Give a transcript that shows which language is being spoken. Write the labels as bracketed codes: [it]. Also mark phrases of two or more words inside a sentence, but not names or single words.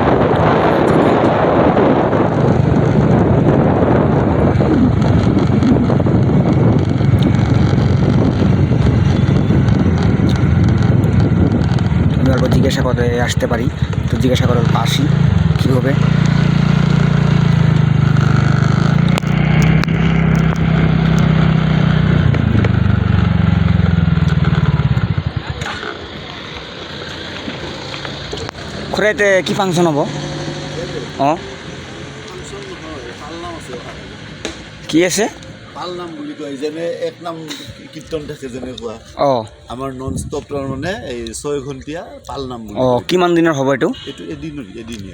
[bn] আমি অল্প জিজ্ঞাসা করে আসতে পারি, তো জিজ্ঞাসা করে অল্প আসি কী হবে। [as] খুঁড়াইতে কি ফাংশন হব? অঁ কি আছে? পালনাম বুলি কয়, যেনে এক নাম কীৰ্তন থাকে যেনেকুৱা। অঁ আমাৰ নন ষ্টপ তাৰমানে এই 6 ঘণ্টীয়া পালনাম বুলি অঁ কিমান দিনৰ হ'ব এইটো? এইটো এদিনীয়া